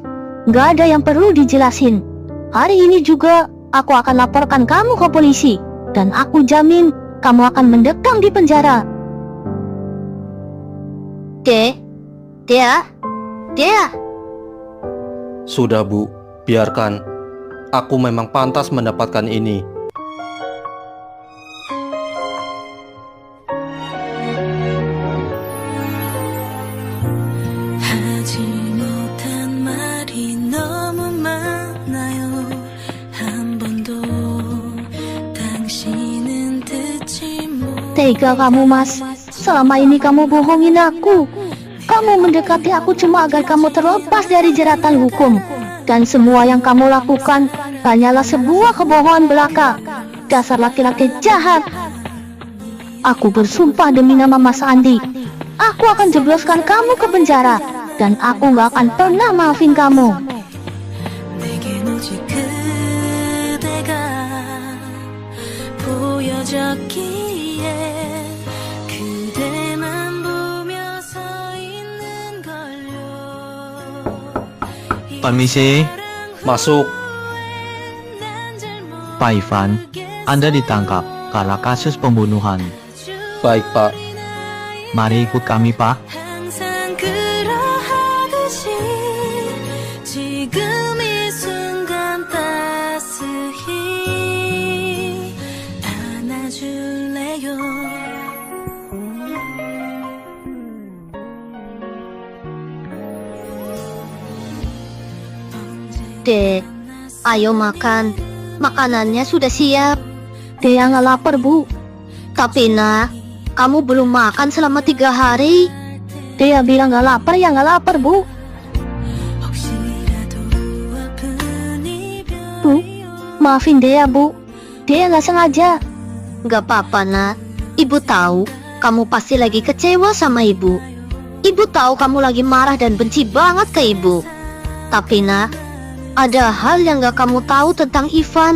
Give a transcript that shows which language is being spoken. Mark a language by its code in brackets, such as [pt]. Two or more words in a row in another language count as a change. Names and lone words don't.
[id] Nggak ada yang perlu dijelasin. Hari ini juga aku akan laporkan kamu ke polisi. Dan aku jamin kamu akan mendekam di penjara. Dea. Sudah, Bu. Biarkan. Aku memang pantas mendapatkan ini. [ko] 하지 못한 말이 너무 많아요. 한 번도 당신은 듣지 못. [id] Tega kamu, Mas. Selama ini kamu bohongin aku. Kamu mendekati aku cuma agar kamu terlepas dari jeratan hukum. Dan semua yang kamu lakukan hanyalah sebuah kebohongan belaka. Dasar laki-laki jahat. Aku bersumpah demi nama Mas Andi, aku akan jebloskan kamu ke penjara. Dan aku gak akan pernah maafin kamu. [ko] 내겐 오직 그대가 보여졌기에 그대만 보며 서 있는 걸요. [id] Permisi, Masuk. Pak Ivan. Anda ditangkap karena kasus pembunuhan. Baik, Pak. Mari ikut kami, Pak. [ko] 항상 그러하듯이 지금 이 순간 따스히 안아줄래요. [id] Dek, ayo makan. Makanannya sudah siap. Dia nggak lapar, Bu. Tapi nak, kamu belum makan selama 3 hari. Dia bilang nggak lapar, ya nggak lapar, Bu. [ko] 혹시라도 아픈 [id] Bu, [ko] 이별이요. [id] maafin dia, Bu. Dia nggak sengaja. Gak apa-apa nak. Ibu tahu kamu pasti lagi kecewa sama ibu. Ibu tahu kamu lagi marah dan benci banget ke ibu. Tapi nak, ada hal yang gak kamu tahu tentang Ivan.